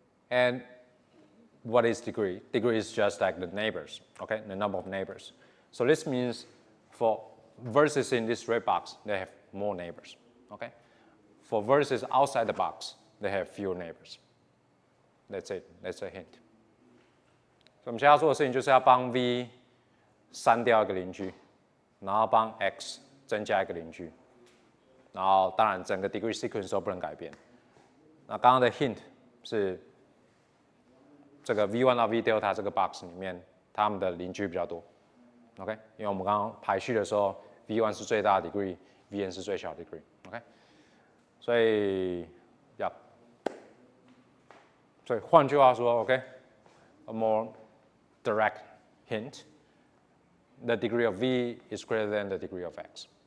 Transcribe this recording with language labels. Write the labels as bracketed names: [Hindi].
[English] And what is degree? Degree is just like the neighbors, okay? The number of neighbors. So this means for vertices in this red box, they have more neighbors, okay? For vertices outside the box, they have fewer neighbors. That's it. That's a hint. [Chinese] 所以我们现在要做的事情就是要帮 v 删掉一个邻居，然后帮 x 增加一个邻居，然后当然整个 degree sequence 都不能改变。那刚刚的 hint 是这个 v1 到 v delta 这个 box 里面，它们的邻居比较多 ，OK？因为我们刚刚排序的时候 ，v1 是最大的 degree，vn 是最小的 degree，OK？所以所以换句话说 [English] ，OK？A more direct hint: the degree of v is greater than the degree of x.